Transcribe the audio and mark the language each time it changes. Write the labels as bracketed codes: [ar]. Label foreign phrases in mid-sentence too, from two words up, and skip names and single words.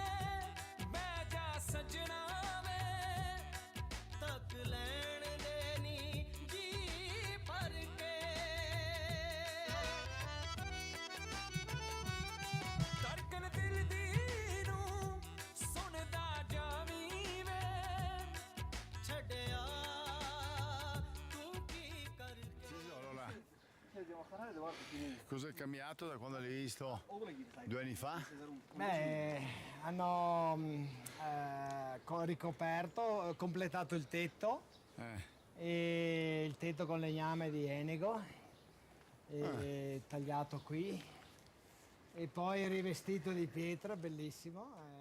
[pa] ਬਹਿ ਜਾ ਸਜਣਾ ਵੇ ਤੱਕ ਲੈਣ ਦੇਣੀ ਜੀ ਭਰ ਕੇ ਧੜਕਨ ਦਿਲ ਦੀ ਨੂੰ ਸੁਣਦਾ ਜਾਵੀਂ ਵੇ ਛੱਡਿਆ ਤੂੰ ਕੀ ਕਰਕੇ [it] Allora, cosa è cambiato da quando l'hai visto 2 anni fa? Beh, hanno ricoperto, completato il tetto, e il tetto con legname di Enego, tagliato qui, e poi rivestito di pietra, bellissimo.